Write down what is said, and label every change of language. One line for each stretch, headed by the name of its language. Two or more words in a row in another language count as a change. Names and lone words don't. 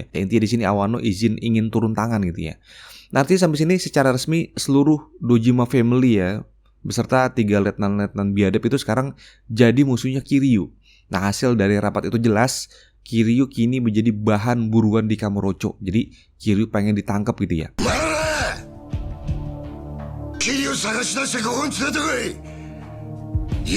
Indonesian: Intinya di sini Awano ingin turun tangan gitu ya. Nanti sampai sini secara resmi seluruh Dojima family ya beserta 3 letnan biadab itu sekarang jadi musuhnya Kiryu. Nah hasil dari rapat itu jelas Kiryu kini menjadi bahan buruan di Kamurocho. Jadi Kiryu pengen ditangkap gitu ya.
Japanese: キリを探し出してここに連れてこい。